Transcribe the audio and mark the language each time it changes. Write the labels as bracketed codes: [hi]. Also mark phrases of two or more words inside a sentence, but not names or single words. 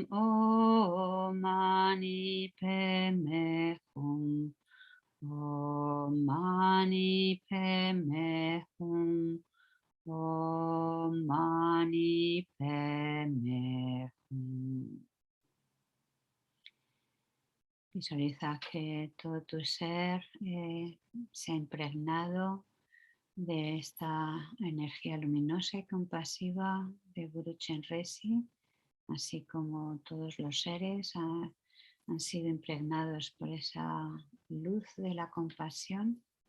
[sa] ॐ मणि पद्मे हूँ. ॐ मणि पद्मे हूँ. ॐ मणि पद्मे हूँ. [es] Visualiza que todo tu ser se ha impregnado de esta energía luminosa y compasiva de Guru Chenrezig, así como todos los seres han sido impregnados por esa luz de la compasión,